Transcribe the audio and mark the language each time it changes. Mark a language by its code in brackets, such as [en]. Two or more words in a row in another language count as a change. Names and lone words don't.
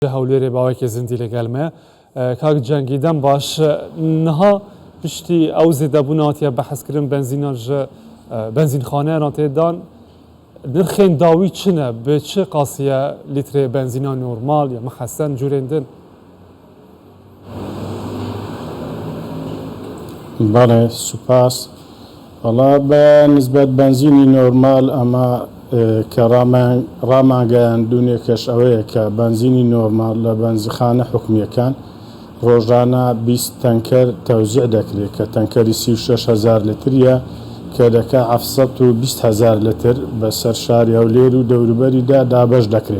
[ku] هەولێرێ باوەیەکی زیندی لەگەڵمە کاک جەنگیدەم باش نها پشتی ئەو زێدەبووناتیە بەحەزکردن بنزینە ژە بنزینخانەیان تێدان نرخên dawî çi ne bi çi qasiye lîtrê benzîna normal ya mexesen curên din [ckb] بەڵێ سوپاس وەڵا بە نسبەت بنزینی نۆرمال ئەمە کە ڕاماگەیاندونێکەش ئەوەیە کە بنزینی نۆرمال لە بەنزیخانە حکومیەکان ڕۆژانە 20 تەنکەر تەوزیع دەکرێت کە تەنکەری 36,000 لتریە کە دەکا 720,000 لتر بەسەر شاری هەولێر و دەوروبەریدا دابەش دەکرێت.